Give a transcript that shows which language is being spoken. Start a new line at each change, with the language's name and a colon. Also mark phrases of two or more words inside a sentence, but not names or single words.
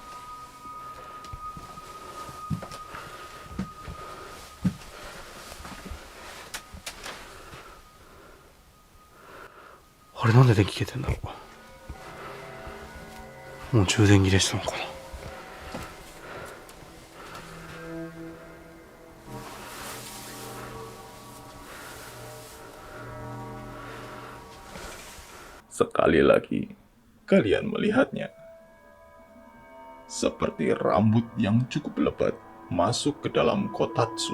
Japanese: あれなんで電気消えてんだろう。もう充電切れしたのかな。
Indonesian: Sekali lagi, kalian melihatnya. Seperti rambut yang cukup lebat masuk ke dalam kotatsu.